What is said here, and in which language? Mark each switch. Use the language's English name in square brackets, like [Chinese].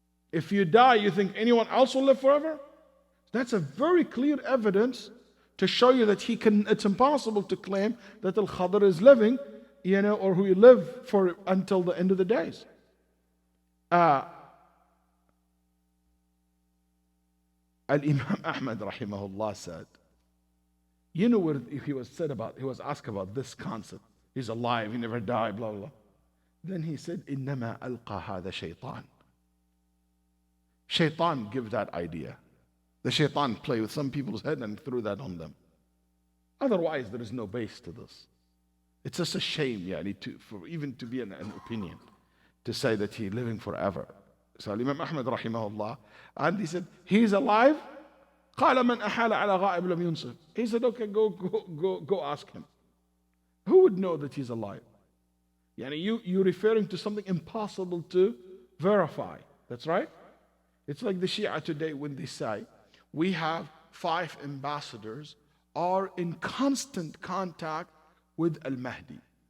[English] If you die, you think anyone else will live forever? That's a very clear evidence to show you that it's impossible to claim that Al-Khadr is living, or who will live for until the end of the days. Al-Imam Ahmad rahimahullah said, you know where he was asked about this concept. He's alive, he never died, blah, blah, blah. Then he said, [Arabic] إِنَّمَا أَلْقَى هَذَا شَيْطَانٌ. [English] Shaitan give that idea. The shaitan play with some people's head and threw that on them. Otherwise, there is no base to this. It's just a shame, for even to be an opinion, to say that he's living forever. So Imam Ahmad rahimahullah, and he said, he's alive. [Arabic] قال من أحال على غائب لم ينصف. [English] He said, okay, go ask him. Who would know that he's alive? You're referring to something impossible to verify. That's right. It's like the Shia today when they say, we have 5 ambassadors are in constant contact with Al-Mahdi.